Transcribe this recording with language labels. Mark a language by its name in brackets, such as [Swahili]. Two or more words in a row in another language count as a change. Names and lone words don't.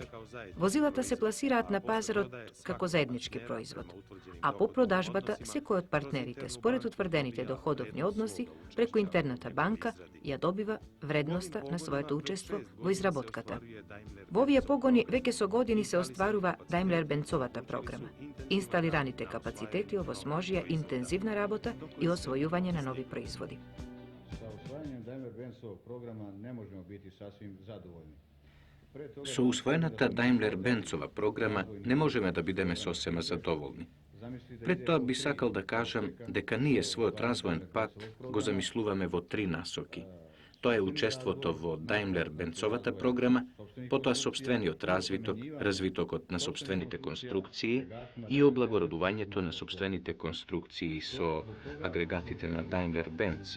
[Macedonian] Возилата се пласираат на пазарот како заеднички производ, а по продажбата секој од партнерите, според утврдените доходовни односи, преку интерната банка ја добива вредноста на своето учество во изработката. Во овие погони веќе со години се остварува Daimler-Benzовата програма. Инсталираните капацитети овозможија интензивна работа и освојување на нови производи. [Serbian] Sa usvajanjem Daimler-Benzovog programa ne možemo biti sasvim zadovoljni. [Macedonian] Со усвоената Daimler-Benzова програма не можеме да бидеме сосема задоволни. Пред тоа би сакал да кажам дека ние својот развоен пат го замислуваме во три насоки. Тоа е учеството во Daimler-Benzовата програма, потоа сопствениот развиток, развитокот на сопствените конструкции и облагородувањето на сопствените конструкции со агрегатите на Daimler-Benz.